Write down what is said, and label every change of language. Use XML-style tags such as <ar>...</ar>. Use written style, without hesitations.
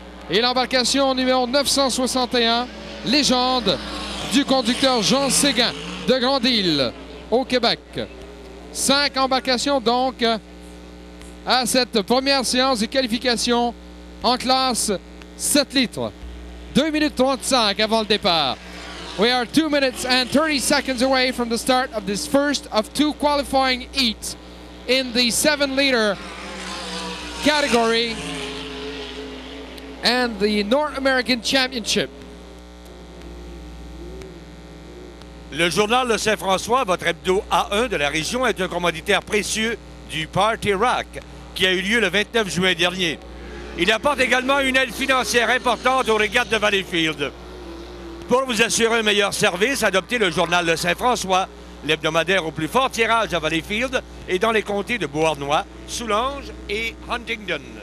<fr>Et l'embarcation numéro 961, Légende du conducteur Jean Séguin de Grande-Île au Québec. 5 embarcations donc à cette première séance de qualification en classe 7 litres. 2 minutes 35 avant le départ.</fr> <en>We are 2 minutes and 30 seconds away from the start of this first of 2 qualifying heats in the 7-liter category and the North American Championship.</en> <fr>Le journal de Saint-François, votre hebdo A1 de la région, est un commanditaire précieux du Party Rock qui a eu lieu le 29 juin dernier. Il apporte également une aide financière importante aux régates de Valleyfield. Pour vous assurer un meilleur service, adoptez le journal de Saint-François, l'hebdomadaire au plus fort tirage à Valleyfield et dans les comtés de Beauharnois, Soulanges et Huntingdon.</fr>